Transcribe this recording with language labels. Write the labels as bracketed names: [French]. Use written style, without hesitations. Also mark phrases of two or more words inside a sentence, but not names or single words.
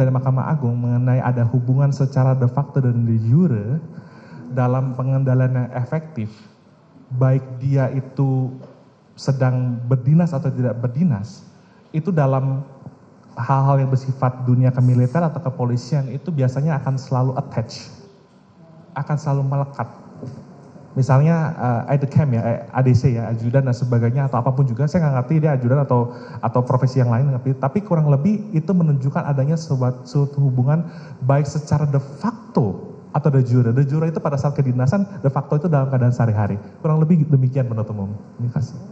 [Indonesian] Mahkamah Agung mengenai ada hubungan secara [Latin] de facto [Indonesian] dan [Latin] de jure [Indonesian] dalam pengendalian yang efektif, baik dia itu sedang berdinas atau tidak berdinas, itu dalam hal-hal yang bersifat dunia kemiliter atau kepolisian itu biasanya akan selalu attach, akan selalu melekat. Misalnya ADCAM ya, ADC ya, ajudan dan sebagainya atau apapun juga, saya nggak ngerti dia ajudan atau profesi yang lain, tapi kurang lebih itu menunjukkan adanya suatu hubungan baik secara [Latin] de facto [Indonesian] atau [Latin] de jure. De jure [Indonesian] itu pada saat kedinasan, [Latin] de facto [Indonesian] itu dalam keadaan sehari-hari. Kurang lebih demikian penuntut umum. Terima kasih.